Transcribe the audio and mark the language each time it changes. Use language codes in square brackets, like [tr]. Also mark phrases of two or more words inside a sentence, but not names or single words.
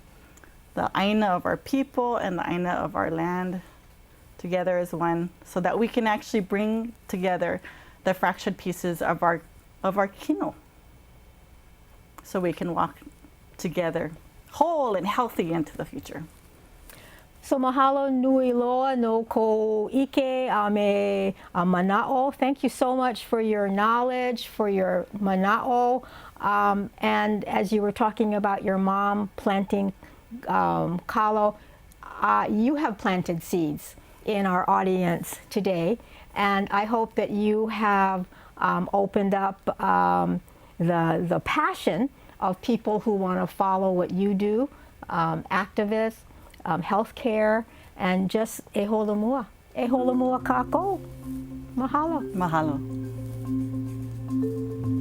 [en] The aina of our people and the aina of our land together as one, so that we can actually bring together the fractured pieces of our kino, so we can walk together whole and healthy into the future. [haw] So mahalo nui loa no ko ike a me a mana'o. [en] Thank you so much for your knowledge, for your mana'o. And as you were talking about your mom planting kalo, you have planted seeds in our audience today. And I hope that you have opened up the passion of people who want to follow what you do, activists, healthcare, and just [haw] e holamua. E holamua kako. Mahalo. Mahalo.